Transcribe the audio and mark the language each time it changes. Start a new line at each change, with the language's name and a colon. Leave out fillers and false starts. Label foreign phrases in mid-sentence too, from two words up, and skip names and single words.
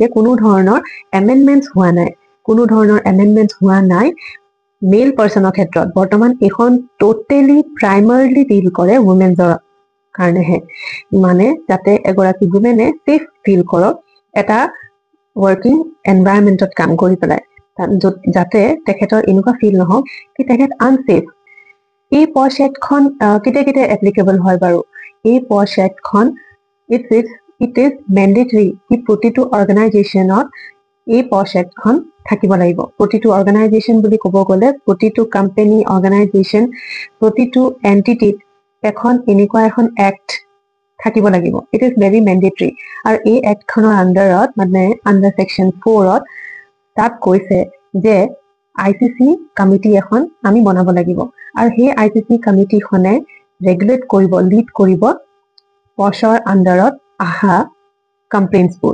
Assamese: কোনো ধৰণৰ এমেন্ডমেন্টস হোৱা নাই কোনো ধৰণৰ এমেন্ডমেন্টস হোৱা নাই
English: male person
Assamese: ক্ষেত্ৰত বৰ্তমান এখন
English: totally primarily
Assamese: ডিল কৰে ওমেনছৰ কাৰণেহে মানে যাতে এগৰাকী ওমেনে
English: safe feel
Assamese: কৰক এটা
English: working environment
Assamese: কাম কৰি পেলাই যাতে তেখেতৰ এনেকুৱা ফিল নহওক কি তেখেত আনসেফ এই POSH Act খন কেতে এপ্লিকেবল হয় বাৰু এই POSH Act খন
English: it is mandatory
Assamese: কি প্ৰতিটো অৰ্গানাইজেচনত এই POSH Act খন থাকিব লাগিব প্ৰতিটো অৰ্গানাইজেচন বুলি ক'ব গলে প্ৰতিটো কোম্পানী অৰ্গানাইজেচন প্ৰতিটো এন্টিটি এখন এনেকুৱা এখন এক্ট থাকিব লাগিব
English: it is very mandatory
Assamese: আৰু এই এক্ট খনৰ আন্ডাৰত মানে
English: under section 4
Assamese: ত তাত কৈছে যে ICC কমিটি এখন আমি বনাব লাগিব আৰু সেই ICC কমিটি খনে ৰেগুলেট কৰিব লিড কৰিব POSHৰ আন্ডাৰত আহা কমপ্লেইন্টছবোৰ